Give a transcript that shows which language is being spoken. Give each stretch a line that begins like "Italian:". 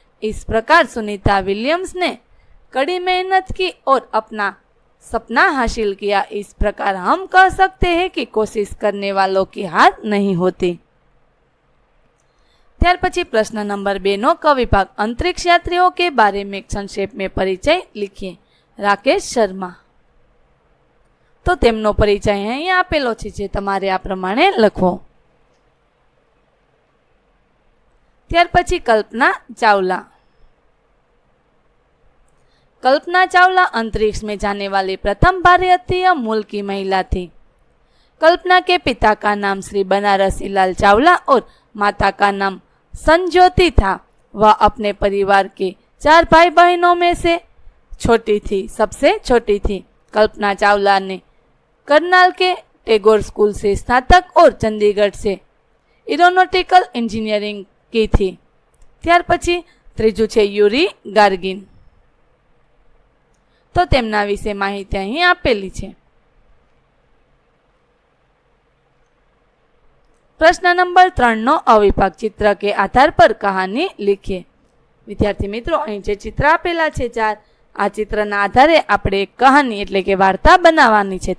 Hindi: इस प्रकार सुनीता विलियम्स ने कड़ी मेहनत की और अपना सपना हासिल किया। इस प्रकार हम कह सकते हैं कि कोशिश करने वालों की हार नहीं होती।
Gujarati: ત્યાર પછી પ્રશ્ન નંબર 2 નો કવિભાગ,
Hindi: अंतरिक्ष यात्रियों के बारे में संक्षेप में परिचय लिखिए। राकेश शर्मा।
Gujarati: तो તેમનો પરિચય અહીં આપેલો છે, જે તમારે આ પ્રમાણે લખવો। ત્યાર પછી कल्पना चावला।
Hindi: कल्पना चावला अंतरिक्ष में जाने वाली प्रथम भारतीय मूल की महिला थी। कल्पना के पिता का नाम श्री बनारसी लाल चावला और माता का नाम संज्योति था। वह अपने परिवार के 4 भाई बहनों में से छोटी थी, सबसे छोटी थी। कल्पना चावला ने करनाल के टैगोर स्कूल से स्नातक और चंडीगढ़ से एरोनॉटिकल इंजीनियरिंग की थी।
Gujarati: ત્યાર પછી ત્રીજું છે યુરી ગાર્ગિન। તો તેમના વિશે માહિતી અહીં આપેલી છે। પ્રશ્ન નંબર 3 નો અવિભાગ,
Hindi: चित्र के आधार पर कहानी लिखिए।
Gujarati: વિદ્યાર્થી મિત્રો, અહીં જે ચિત્ર આપેલા છે 4, આ ચિત્રના આધારે આપણે એક કહાની એટલે કે વાર્તા બનાવવાની છે।